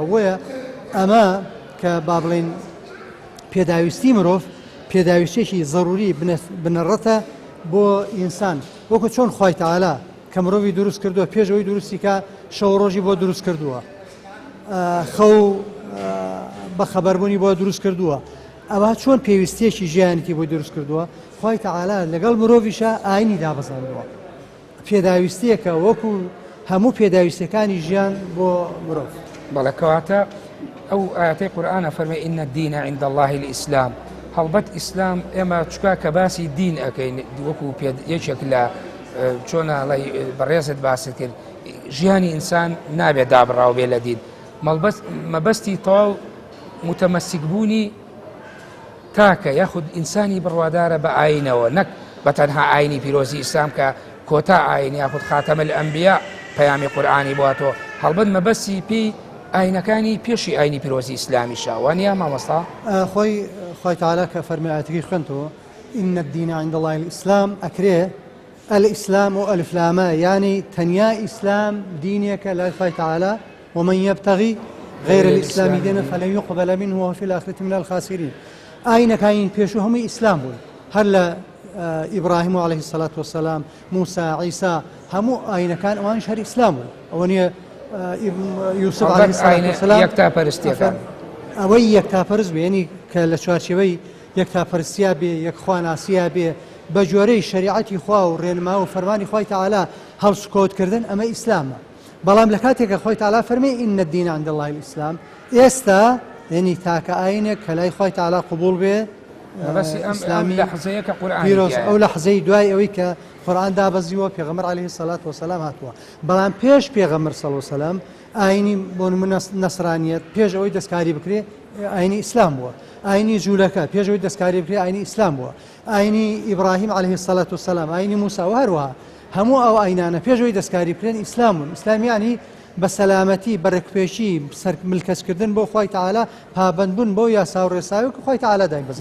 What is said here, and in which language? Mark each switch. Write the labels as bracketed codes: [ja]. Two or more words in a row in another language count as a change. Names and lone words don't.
[ckb] بۆیە ئەمە کە با بڵێن پێداویستی مرۆڤ پێداویستێکی ضروری بنەڕەتە بۆ ئینسان، وەکو چۆن خۆی تەعالا کە مرۆڤی دروست کردووە پێشەوەی دروستی کە شەو ڕۆژی بۆ دروست کردووە، خەو بە خەبەربوونی بۆ دروست کردووە، ئەوە چۆن پێویستێکی ژیانێتی بۆی دروست کردووە خۆی تەعالا لەگەڵ مرۆڤیشە ئاینی دابەزاندووە پێداویستیەکە وەکو هەموو پێداویستەکانی ژیان بۆ مرۆڤ بەڵێ کەواتە ئەو ئاەتەی قورئانە فەرمێ [ar] ئین الدین عند الله الئیسلام [ckb] هەڵبەت ئیسلام ئێمە چکا کە باسی دین ئەەکەین وەکو یەکێک لە چۆنە بەڕێزت باست کرد ژیانی ئینسان نابێت دابڕاو بێ لە دین مەبەستی تەواو متەمەسک بوونی تاکە یاخود ئینسانی بڕوادارە بە ئاینەوە نەک بە تەنها ئاینی پیرۆزی ئیسلام کە کۆتا ئاین یاخود [ar] خاتەمە الئەنبیا [ckb] پەیامی قورئانی بواتەوە هەڵبەت مەبەستی پێی ئاینەکانی پێشی ئاینی پیرۆزی ئیسلامیشە وانە مامۆستا خۆی تەعالا کە فەرمی ئاەتەکەی خوێنتەوە [ar] ئین الدین عند الله الئیسلام [ckb] ئەکرێ الإسلام وألف لامە يعني تەنیا ئیسلام دینێکە لای خۆی تەعالا [ar] ومن يبتغي غير الإسلام دينا فلن يقبل منه وهو في الآخرة من الخاسرين [ckb] ئاینەکانی پێشوو هەمووی ئیسلام بوون هەر لە ئیبراهیم [ar] عليه الصلاة والسلام [ckb] موسى عیسا هەموو ئاینەکان ئەوانش هەر ئیسلام بوون ئەوە نیە یوسف [ar] عليه الصلاة والسلام [ckb] یەکتاپەرستیەکان ئەوەی یەکتاپەرست بێ یعنی کە لە چوارچێوەی یەکتاپەرستیا بێ یەکخواناسییا بێ بە جۆرەی شریعەتی خوا و ڕێنما و فەرمانی خۆی تەعالا هەڵسوکۆوتکردن ئەمە ئیسلامە بەڵام لە کاتێکە خۆی تەعالا فەرمێ [ar] ئین الدین عند الله الئیسلام [ckb] ئێستا یعنی تاکە ئاینێک کە لای خۆی تەعالا قبول بێ ئیسلامی لەحزەیەکە قورئانی پیرۆز ئەو لەحزەی دوای ئەوەی کە قورئان دابەزیوە پێغەمبەر [ar] عەلەیهی السەلات وەسەلام [ckb] هاتووە بەڵام پێش پێغەمبەر [ar] صلی الله عەلەیهی وسەلەم [ckb] ئاینی بۆ نمونە نەسرانیەت پێش ئەوەی دەستکاری بکرێ ئاینی ئیسلام بووە ئاینی جوولەکە پێش ئەوەی دەستکاری بکرێ ئاینی ئیسلام بووە ئاینی ئیبراهیم [ar] عەلەیهی السەلات وەسەلام [ckb] ئاینی موسا و هەروەها هەموو ئەو ئاینانە پێش ئەوەی دەستکاری بکرێن ئیسلام بوون ئیسلام یعنی بە سەلامەتی بەڕێکپێشی سەر ملکەسکردن بۆ خۆی تەعالا پابەندبوون بۆ یاسا و ڕێساوی کە خۆی تەعالا دایبەزاندووە